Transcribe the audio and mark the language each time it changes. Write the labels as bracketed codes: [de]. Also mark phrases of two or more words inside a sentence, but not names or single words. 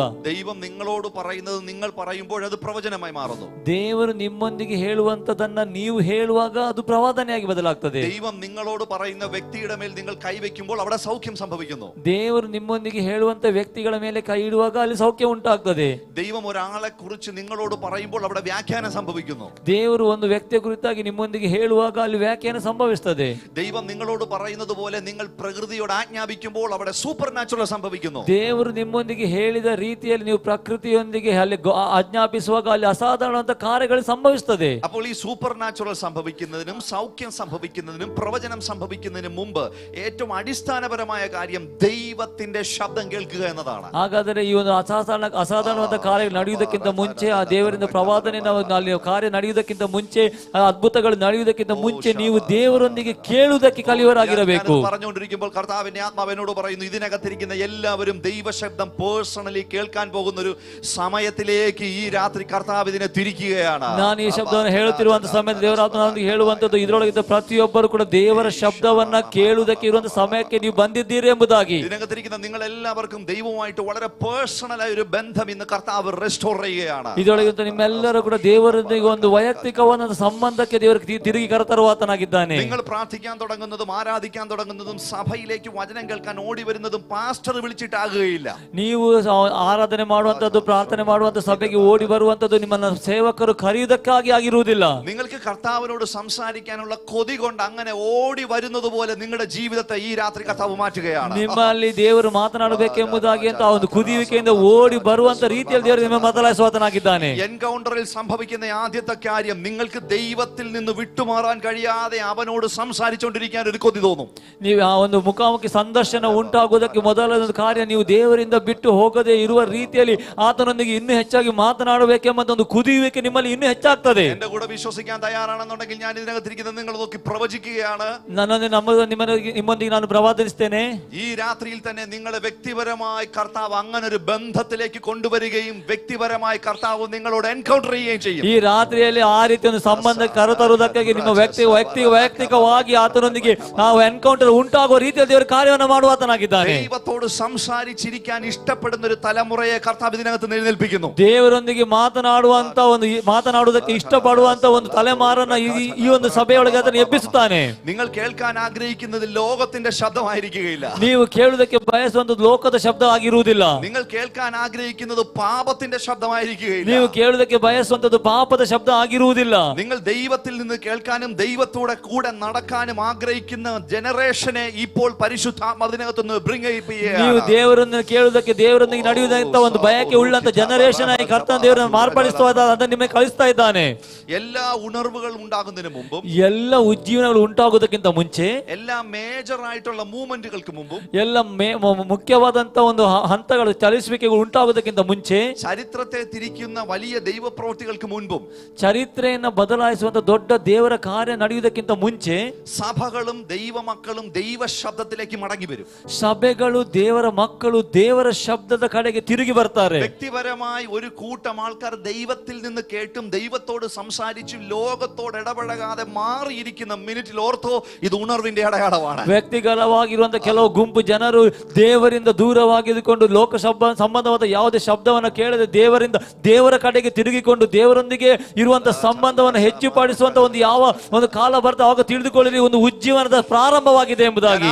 [ml] ദൈവം നിങ്ങളോട് പറയുന്നത് നിങ്ങൾ പറയുമ്പോൾ അത് പ്രവചനമായി മാറുന്നു. [kn] ದೇವರು ನಿಮ್ಮೊಂದಿಗೆ ಹೇಳುವಂತದನ್ನ ನೀವು ಹೇಳುವಾಗ ಅದು ಪ್ರವಾದನೆಯಾಗಿ ಬದಲಾಗ್ತದೆ. [ml] ദൈവം നിങ്ങളോട് പറയുന്ന വ്യക്തിയുടെ മേൽ നിങ്ങൾ കൈവയ്ക്കുമ്പോൾ അവിടെ സൗഖ്യം സംഭവിക്കുന്നു. [kn] ದೇವರು ನಿಮ್ಮೊಂದಿಗೆ ಹೇಳುವಂತ ವ್ಯಕ್ತಿಗಳ ಮೇಲೆ ಕೈ ಇಡುವಾಗ ಅಲ್ಲಿ ಸೌಖ್ಯ ಉಂಟಾಗ್ತದೆ. [ml] ദൈവം ഒരാളെ കുറിച്ച് നിങ്ങളോട് പറയുമ്പോൾ അവിടെ വ്യാഖ്യാനം സംഭവിക്കുന്നു. [kn] ದೇವರು ಒಂದು ವ್ಯಕ್ತಿಯ ಕುರಿತಾಗಿ ನಿಮ್ಮೊಂದಿಗೆ ಹೇಳುವಾಗ ಅಲ್ಲಿ ವ್ಯಾಖ್ಯಾನ ಸಂಭವಿಸ್ತದೆ. [ml] ദൈവം നിങ്ങളോട് പറയുന്നത് പോലെ നിങ്ങൾ പ്രകൃതിയോട് ആജ്ഞാപിക്കുമ്പോൾ അവിടെ സൂപ്പർ നാച്ചുറൽ സംഭവിക്കുന്നു. [kn] ದೇವರು ನಿಮ್ಮೊಂದಿಗೆ ಹೇಳಿದ ರೀತಿಯಲ್ಲಿ ನೀವು ಪ್ರಕೃತಿಯೊಂದಿಗೆ ಅಲ್ಲಿ ಆಜ್ಞಾಪಿಸುವಾಗ ಅಲ್ಲಿ ಅಸಾಧಾರಣವಾದ ಕಾರ್ಯಗಳು ಸಂಭವಿಸುತ್ತದೆ. [ml] അപ്പോൾ ഈ സൂപ്പർ നാച്ചുറൽ സംഭവിക്കുന്നതിനും സൗഖ്യം സംഭവിക്കുന്നതിനും പ്രവചനം സംഭവിക്കുന്നതിനും മുമ്പ് ഏറ്റവും അടിസ്ഥാനപരമായ കാര്യം ദൈവത്തിന്റെ ശബ്ദം കേൾക്കുക എന്നതാണ്. [kn] ಹಾಗಾದರೆ ಈ ಒಂದು ಅಸಾಧಾರಣವಾದ ಕಾರ್ಯ ನಡೆಯುವುದಕ್ಕಿಂತ ಮುಂಚೆ, ಆ ದೇವರಿಂದ ಪ್ರವಾದನೆ ಅಲ್ಲಿ ಕಾರ್ಯ ನಡೆಯುವುದಕ್ಕಿಂತ ಮುಂಚೆ, ಅದ್ಭುತಗಳು ನಡೆಯುವುದಕ್ಕಿಂತ ಮುಂಚೆ ನೀವು ದೇವರೊಂದಿಗೆ ಕೇಳುವುದಕ್ಕೆ ಕಲಿಯುವರಾಗಿರಬೇಕು. [ml] പറഞ്ഞുകൊണ്ടിരിക്കുമ്പോൾ കർത്താവിന്റെ ആത്മാവ് എന്നോട് പറയുന്നു, ഇതിനകത്തിരിക്കുന്ന എല്ലാവരും ദൈവശബ്ദം പേഴ്സണലി കേൾക്കാൻ പോകുന്ന ഒരു സമയത്തിലേക്ക് ഈ രാത്രി കർത്താവ് ഇതിനെ തിരിക്കുകയാണ്. [kn] ನಾನು ಈ ಶಬ್ದವನ್ನು ಹೇಳುತ್ತಿರುವಂತ ಸಮಯದಲ್ಲಿ ದೇವರಾತ್ಮನೊಂದಿಗೆ ಹೇಳುವಂತದ್ದು ಇದರೊಳಗಿದ್ದ ಪ್ರತಿಯೊಬ್ಬರು ಕೂಡ ದೇವರ ಶಬ್ದವನ್ನ ಕೇಳುವುದಕ್ಕೆ ಇರುವಂತ ಸಮಯಕ್ಕೆ ನೀವು ಬಂದಿದ್ದೀರಿ ಎಂಬುದಾಗಿ. [ml] ഇതിനകത്തിരിക്കുന്ന നിങ്ങൾ എല്ലാവർക്കും ദൈവവുമായിട്ട് വളരെ പേഴ്സണൽ ആയ ഒരു ബന്ധം ഇന്ന് കർത്താവ് റെസ്റ്റോർ ചെയ്യുകയാണ്. [kn] ಇದರೊಳಗಿಂತ ನಿಮ್ಮೆಲ್ಲರೂ ಕೂಡ ದೇವರೊಂದಿಗೆ ಒಂದು ವೈಯಕ್ತಿಕವಾದ ಸಂಬಂಧಕ್ಕೆ ದೇವರು ತಿರುಗಿ ಕರೆತರುವಾತನಾಗಿದ್ದಾನೆ. [ml] നിങ്ങൾ പ്രാർത്ഥിക്കാൻ തുടങ്ങുന്നതും ആരാധിക്കാൻ തുടങ്ങുന്നതും സഭയിലേക്ക് വചനം കേൾക്കാൻ ഓടി വരുന്നതും പാസ്റ്റർ വിളിച്ചിട്ടാകുകയില്ല. [kn] ನೀವು ಆರಾಧನೆ ಮಾಡುವಂತದ್ದು ಪ್ರಾರ್ಥನೆ ಮಾಡುವಂತ ಸಭೆಗೆ ಓಡಿ ಬರುವಂತದ್ದು ನಿಮ್ಮನ್ನ ಸೇವಕರು ಕರೆಯುವುದಕ್ಕಾಗಿ ಆಗಿರುವುದಿಲ್ಲ. [ml] നിങ്ങൾക്ക് കർത്താവിനോട് സംസാരിക്കാനുള്ള കൊതി കൊണ്ട് അങ്ങനെ ഓടി വരുന്നത് പോലെ നിങ്ങളുടെ ജീവിതത്തെ ഈ രാത്രി കർത്താവ് മാറ്റുകയാണ്. [kn] ನಿಮ್ಮಲ್ಲಿ ದೇವರು ಮಾತನಾಡಬೇಕೆಂಬುದಾಗಿ ಅಂತ ಒಂದು ಕುದಿಯುವಿಕೆಯಿಂದ ಓಡಿ ಬರುವಂತ ರೀತಿಯಲ್ಲಿ ದೇವರು ನಿಮ್ಮ ಬದಲಾಯಿಸುವಾತನಾಗಿದ್ದಾನೆ. [ml] എൻകൗണ്ടറിൽ സംഭവിക്കുന്ന ആദ്യത്തെ കാര്യം നിങ്ങൾക്ക് ദൈവത്തിൽ നിന്ന് വിട്ടുമാറാൻ കഴിയാതെ അവനോട് സംസാരിച്ചുകൊണ്ടിരിക്കാൻ ഒരു കൊതി തോന്നും. [kn] ನೀವು ಆ ಒಂದು ಮುಖಾಮುಖಿ ಸಂದರ್ಶನ ಉಂಟಾಗುವುದಕ್ಕೆ ಮೊದಲನೇ ಕಾರ್ಯ ನೀವು ದೇವರಿಂದ ಬಿಟ್ಟು ಹೋಗದೆ ಇರುವ ರೀತಿಯಲ್ಲಿ ಆತನೊಂದಿಗೆ ಇನ್ನೂ ಹೆಚ್ಚಾಗಿ ಮಾತನಾಡಬೇಕೆಂಬ ಒಂದು ಕುದಿಯುವಿಕೆ ನಿಮ್ಮಲ್ಲಿ ಇನ್ನೂ ಹೆಚ್ಚಾಗ್ತದೆ. [ml] എന്റെ കൂടെ വിശ്വസിക്കാൻ തയ്യാറാണെന്നുണ്ടെങ്കിൽ ഞാൻ ഇതിനകത്തിരിക്കുന്നത് നിങ്ങൾ നോക്കി പ്രവചിക്കുകയാണ്. [kn] ನಿಮ್ಮೊಂದಿಗೆ ನಾನು ಪ್ರವಾದಿಸ್ತೇನೆ. [ml] ഈ രാത്രിയിൽ തന്നെ നിങ്ങളെ വ്യക്തിപരമായി കർത്താവ് അങ്ങനെ ഒരു ബന്ധത്തിലേക്ക് കൊണ്ടുവരികയും വ്യക്തിപരമായി കർത്താവ് നിങ്ങളോട് എൻകൗണ്ടർ ചെയ്യുകയും ചെയ്യും. [kn] ಈ ರಾತ್ರಿಯಲ್ಲಿ ಆ ರೀತಿ ಒಂದು ಸಂಬಂಧ ಕರೆತರುವುದಕ್ಕಾಗಿ ನಿಮ್ಮ ವೈಯಕ್ತಿಕವಾಗಿ ಆತನೊಂದಿಗೆ ನಾವು ಎನ್ಕೌಂಟರ್ ಉಂಟಾಗುವ ರೀತಿಯಲ್ಲಿ ದೇವರು ಕಾರ್ಯವನ್ನು ಮಾಡುವಾತನಾಗಿದ್ದಾನೆ. [ml] ദൈവത്തോട് സംസാരിച്ചിരിക്കാൻ ഇഷ്ടപ്പെടുന്ന ഒരു തലമുറയെ കർത്താവ് ഇതിനകത്ത് എഴുന്നേൽപ്പിക്കുന്നു. [kn] ದೇವರೊಂದಿಗೆ ಮಾತನಾಡುವುದಕ್ಕೆ ಇಷ್ಟಪಡುವಂತ ಒಂದು ತಲೆಮಾರನ್ನ ಈ ಒಂದು ಸಭೆಯೊಳಗೆ ಅದನ್ನು ಎಬ್ಬಿಸುತ್ತಾನೆ. [ml] നിങ്ങൾ കേൾക്കാൻ ആഗ്രഹിക്കുന്നത് ലോകത്തിന്റെ ശബ്ദമായിരിക്കുകയില്ല. [kn] ನೀವು ಕೇಳುವುದಕ್ಕೆ ಬಯಸುವಂತದ್ದು ಲೋಕದ ಶಬ್ದ ಆಗಿರುವುದಿಲ್ಲ. [ml] നിങ്ങൾ കേൾക്കാൻ ആഗ്രഹിക്കുന്നത് പാപത്തിന്റെ ശബ്ദമായിരിക്കുകയില്ല. [kn] ನೀವು ಕೇಳುವುದಕ್ಕೆ ಬಯಸುವಂತದ್ದು ಪಾಪದ ಶಬ್ದ ಆಗಿರುವುದಿಲ್ಲ. [ml] നിങ്ങൾ ദൈവത്തിൽ നിന്ന് കേൾക്കാനും ദൈവത്തോടെ കൂടെ നടക്കാനും ആഗ്രഹിക്കുന്ന ജനറേഷനെ ഇപ്പോൾ പരിശുദ്ധാത്മാവ് അതിനകത്തുനിന്ന് ബ്രിങ് ചെയ്യുകയാണ്. [kn] ನೀವು ದೇವರನ್ನು ಕೇಳುವುದಕ್ಕೆ ದೇವರೊಂದಿಗೆ ನಡೆಯುವುದಂತ ಒಂದು ಬಯಕೆ ಉಳ್ಳಂತ ಜನರೇಷನ್ ಆಗಿ ಕರ್ತನ ದೇವರನ್ನು ಮಾರ್ಪಡಿಸುವಾಗ ಅದನ್ನು ನಿಮಗೆ ಕಳಿಸ್ತಾ ಇದ್ದಾನೆ. [ml] എല്ലാ ഉണർവുകൾ ഉണ്ടാകുന്നതിന് മുമ്പും [kn] ಎಲ್ಲ ಉಜ್ಜೀವನಗಳು ಉಂಟಾಗುವುದಕ್ಕಿಂತ ಮುಂಚೆ [ml] എല്ലാ മേജർ ആയിട്ടുള്ള മൂവ്മെന്റുകൾക്ക് മുമ്പും [kn] ಎಲ್ಲ ಮುಖ್ಯವಾದಂತ ಒಂದು ಹಂತಗಳು ಚಲಿಸುವಿಕೆಗಳು ಉಂಟಾಗುವುದಕ್ಕಿಂತ ಮುಂಚೆ [ml] ചരിത്രത്തെ തിരിക്കുന്ന വലിയ ദൈവപ്രവൃത്തികൾക്ക് മുൻപും [kn] ಚರಿತ್ರೆಯನ್ನು ಬದಲಾಯಿಸುವಂತ ದೊಡ್ಡ ದೇವರ ಕಾರ್ಯ ನಡೆಯುವುದಕ್ಕಿಂತ ಮುಂಚೆ [ml] സഭകളും ദൈവമക്കളും ദൈവശബ്ദത്തിലേക്ക് മടങ്ങി വരും. [kn] ಸಭೆಗಳು ದೇವರ ಮಕ್ಕಳು ದೇವರ ಶಬ್ದದ ಕಡೆಗೆ ತಿರುಗಿ ಬರ್ತಾರೆ. [ml] വ്യക്തിപരമായി ഒരു കൂട്ടം ആൾക്കാർ ദൈവത്തിൽ നിന്ന് കേട്ടും ദൈവത്തോട് സംസാരിച്ചും ലോകത്തോട് ഇടപഴകാതെ മാറിയിരിക്കുന്ന മിനിറ്റിൽ ഓർത്തോ ഇത് ഉണർവിന്റെ അടയാളമാണ്. [kn] ವ್ಯಕ್ತಿಗತವಾಗಿರುವಂತಹ ಕೆಲವು ಗುಂಪು ಜನರು ದೇವರಿಂದ ದೂರವಾಗಿದ್ದುಕೊಂಡು ಲೋಕ ಸಂಬಂಧವಾದ ಯಾವುದೇ ಶಬ್ದವನ್ನು ಕೇಳದೆ ದೇವರ ಕಡೆಗೆ ತಿರುಗಿಕೊಂಡು ದೇವರೊಂದಿಗೆ ಇರುವಂತಹ ಸಂಬಂಧವನ್ನು ಹೆಚ್ಚುಪಡಿಸುವಂತ ಒಂದು ಕಾಲ ಬರ್ತಾ ಆಗ ತಿಳಿದುಕೊಳ್ಳಿ ಒಂದು ಉಜ್ಜೀವನದ ಪ್ರಾರಂಭವಾಗಿದೆ ಎಂಬುದಾಗಿ